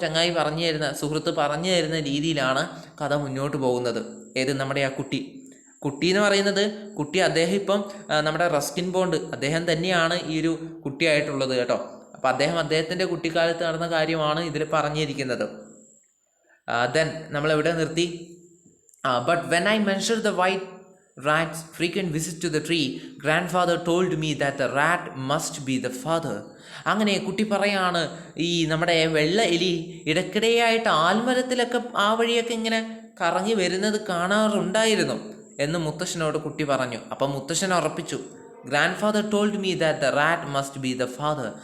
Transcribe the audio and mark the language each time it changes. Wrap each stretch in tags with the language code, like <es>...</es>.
<ml>ചങ്ങായി പറഞ്ഞു തരുന്ന, സുഹൃത്ത് പറഞ്ഞു തരുന്ന രീതിയിലാണ് കഥ മുന്നോട്ട് പോകുന്നത്. ഏത് നമ്മുടെ ആ കുട്ടി എന്ന് പറയുന്നത്, അദ്ദേഹം ഇപ്പം നമ്മുടെ റസ്കിൻ ബോണ്ട് അദ്ദേഹം തന്നെയാണ് ഈ ഒരു കുട്ടിയായിട്ടുള്ളത് കേട്ടോ. അപ്പം അദ്ദേഹത്തിൻ്റെ കുട്ടിക്കാലത്ത് നടന്ന കാര്യമാണ് ഇതിൽ പറഞ്ഞിരിക്കുന്നത്. ദെൻ നമ്മൾ എവിടെ നിർത്തി?</ml> <en>But when I mentioned the white rat's frequent visit to the tree, grandfather told me that the rat must be the father.</en> <ml>അങ്ങനെ കുട്ടി പറയാണ്, ഈ നമ്മുടെ വെള്ള എലി ഇടയ്ക്കിടെയായിട്ട് ആൽമരത്തിലൊക്കെ ആ വഴിയൊക്കെ ഇങ്ങനെ കറങ്ങി വരുന്നത് കാണാറുണ്ടായിരുന്നു എന്ന് മുത്തശ്ശനോട് കുട്ടി പറഞ്ഞു. അപ്പം മുത്തശ്ശൻ ഉറപ്പിച്ചു,</ml> <en>Grandfather told me that the rat must be the father.</en>